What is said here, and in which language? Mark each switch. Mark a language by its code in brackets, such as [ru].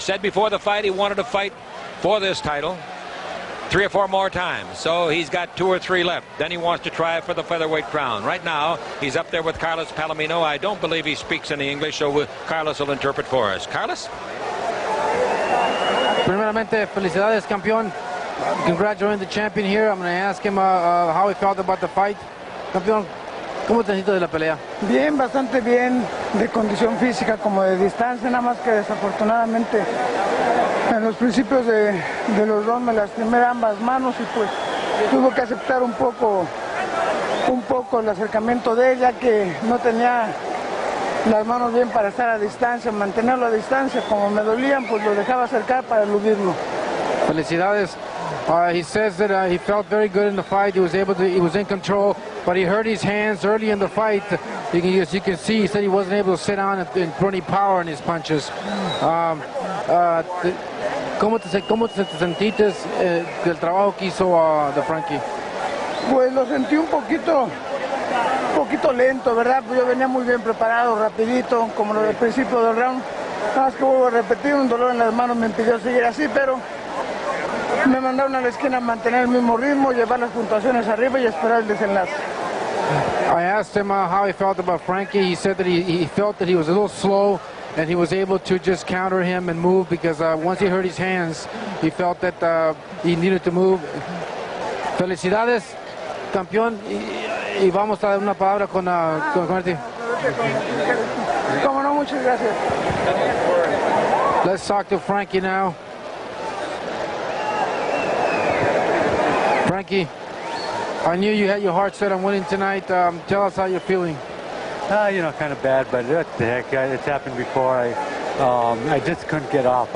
[en] Said before the fight he wanted to fight for this title 3 or 4 more times. So he's got 2 or 3 left. Then he wants to try for the featherweight crown. Right now, he's up there with Carlos Palomino. I don't believe he speaks any English, so Carlos will interpret for us. Carlos? [es] Primeramente, felicidades, campeón. [en] Congratulating the champion here. I'm going to ask him how he felt about the fight. [es] Campeón, ¿cómo te sientes de la pelea? Bien, bastante bien, de condición física como de distancia, nada más que desafortunadamente en los principios de los rounds me lastimé ambas manos y pues tuve que aceptar un poco el acercamiento de ella, que no tenía las manos bien para estar a distancia, mantenerlo a distancia. Como me dolían, pues lo dejaba acercar para eludirlo. Felicidades. [en] He says that he felt very good in the fight. He was in control, but he hurt his hands early in the fight. As you can see, he said he wasn't able to sit down and put any power in his punches. [es] ¿Cómo te sentiste del trabajo que hizo de Frankie? Pues lo sentí un poquito lento, ¿verdad? Pues yo venía muy bien preparado, rapidito, como lo del principio del round. Nada más que vuelvo a repetir, un dolor en las manos me impidió seguir así, pero me mandaron a la esquina a mantener el mismo ritmo, llevar las puntuaciones arriba y esperar el desenlace. [en] I asked him how he felt about Frankie. He said that he felt that he was a little slow, and he was able to just counter him and move, because once he hurt his hands, he felt that he needed to move. [es] Felicidades, campeón, y vamos a dar una palabra con Marty. Cómo no, muchas gracias. [en] Let's talk to Frankie now. Frankie, I knew you had your heart set on winning tonight. Tell us how you're feeling. You know, kind of bad, but what the heck, it's happened before. I just couldn't get off.